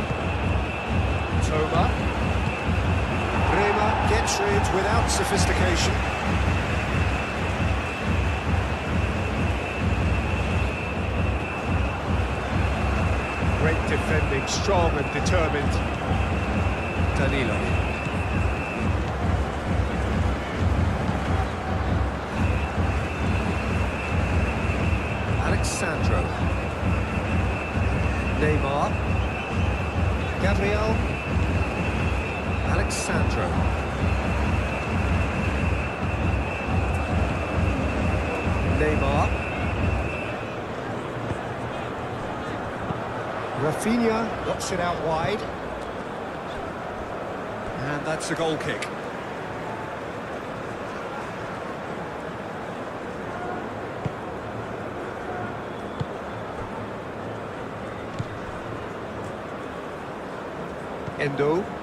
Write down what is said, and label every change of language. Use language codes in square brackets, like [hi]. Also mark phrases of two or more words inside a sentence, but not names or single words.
[en] Toma. Bremer gets rid without sophistication. Great defending, strong and determined. Danilo. Alexandro. Neymar. Gabriel. Alexandro. Neymar. Rafinha knocks it out wide. And that's a goal kick. Endo.